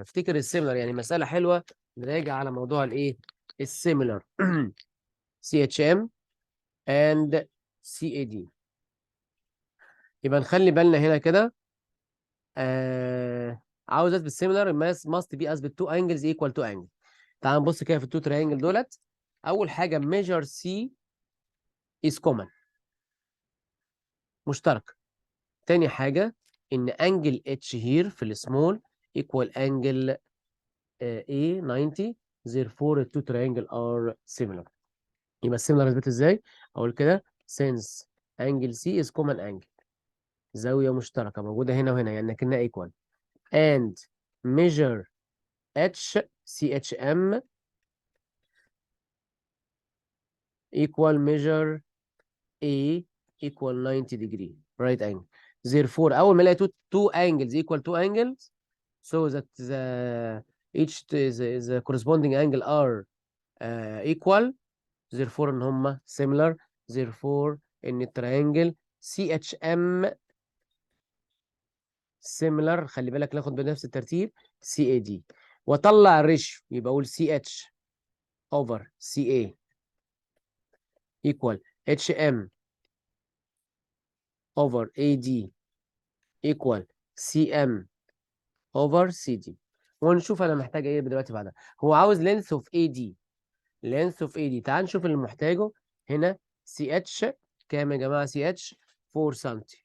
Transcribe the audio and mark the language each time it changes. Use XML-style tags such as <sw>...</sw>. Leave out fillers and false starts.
<ar>افتكر السيميلر، يعني مسألة حلوة نراجع على موضوع الايه؟ السيميلر.</ar> <en>CHM and CAD.</en> <ar>يبقى نخلي بالنا هنا كده. عاوز اثبت سيميلر</ar> <en>must be اثبت two angles equal to angle.</en> <ar>تعال نبص كده في التو تريانجل دولت. اول حاجة</ar> <en>measure C is common، مشترك.</en> <ar>تاني حاجة إن</ar> <en>Angle H here في السمول equal أنجل A 90. therefore the two triangle are similar.</en> <ar>يبقى السيميلر اثبت ازاي؟ أقول كده</ar> <en>since angle C is common angle،</en> <ar>زاوية مشتركة موجودة هنا وهنا يعني كأنها</ar> <en>equal، and measure H CHM equal measure A equal 90 degree right angle. therefore</en> <ar>أول ما الاقي</ar> <en>two angles equal two angles so that each the corresponding angle are equal. therefore</en> <ar>ان هم</ar> <en>similar. therefore ان التريانجل CHM similar.</en> <ar>خلي بالك ناخد بنفس الترتيب CAD واطلع الريشيو. يبقى اقول</ar> <en>CH over CA equal HM over AD equal CM over CD.</en> <ar>ونشوف انا محتاج ايه دلوقتي بعدها. هو عاوز</ar> <en>length of AD. length of AD.</en> <ar>تعال نشوف اللي محتاجه هنا. CH كام يا جماعة؟ CH 4 سم.</ar>